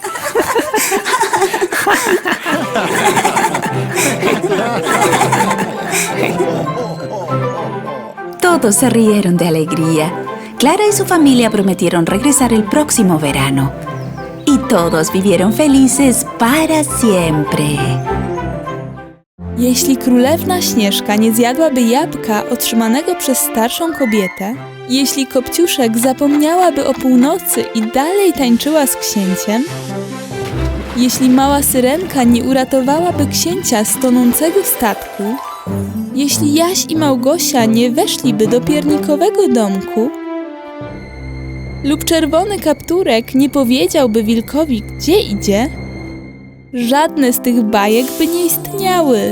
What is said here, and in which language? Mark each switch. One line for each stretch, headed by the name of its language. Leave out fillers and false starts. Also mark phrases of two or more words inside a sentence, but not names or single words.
Spanish: Todos se rieron de alegría. Clara y su familia prometieron regresar el próximo verano. Y todos vivieron felices para siempre.
Polish: Jeśli królewna Śnieżka nie zjadłaby jabłka otrzymanego przez starszą kobietę, jeśli Kopciuszek zapomniałaby o północy i dalej tańczyła z księciem, jeśli mała Syrenka nie uratowałaby księcia z tonącego statku, jeśli Jaś i Małgosia nie weszliby do piernikowego domku, lub czerwony kapturek nie powiedziałby wilkowi, gdzie idzie, żadne z tych bajek by nie istniały.